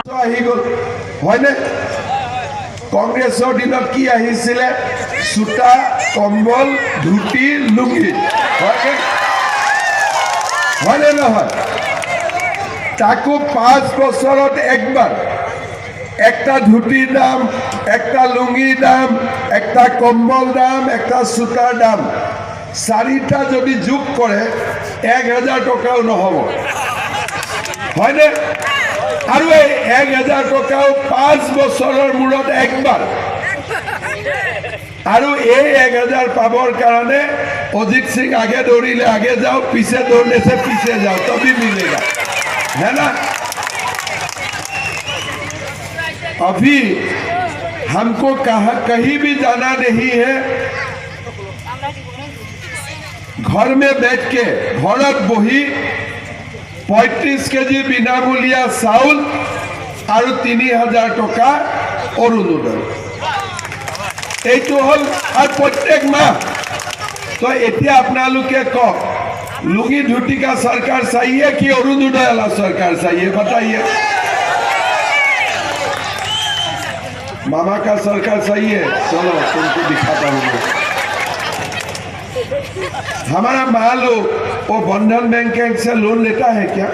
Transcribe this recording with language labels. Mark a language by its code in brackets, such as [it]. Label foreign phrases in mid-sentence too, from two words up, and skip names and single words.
[as] আহি গ'ল হয়নে? কংগ্ৰেছৰ দিনত কি আহিছিলে? চোতা, কম্বল, ধুতি, লুঙি, হয়নে নহয়? তাকো 5 বছৰত একবাৰ একটা ধুতিৰ দাম, একটা লুঙিৰ দাম, একটা কম্বল দাম, একটা চোতাৰ দাম 4টা যদি যোগ কৰে 1,000 টকাও নহ'ব, হয়নে? আৰু এই 1,000 টকাও 5 বছৰৰ মূৰত একবাৰ। আৰু এই 1,000 পাবৰ কাৰণে অজিত সিং আগে দৌৰিলে আগে যাও, পিছে দৌড়লে সে পিছে যাও, [hi] তभी मिलेगा, है ना? अभी हमको कहीं भी जाना नहीं है, घर में बैठ के घरत बही 35 केजी [as] বিনামূলীয়া চাউল আৰু 3000 টকা অৰুণোদয়, এইটো হল আর প্রত্যেক মাহ। তো এতিয়া আপনালোকে কওক, [hi] लुंगी धोती का सरकार चाहिए कि अरुणोदय वाला सरकार चाहिए, बताइए। मामा का सरकार चाहिए, चलो तुमको दिखाता हूँ। हमारा माँ लोग वो बंधन बैंक से लोन लेता है क्या?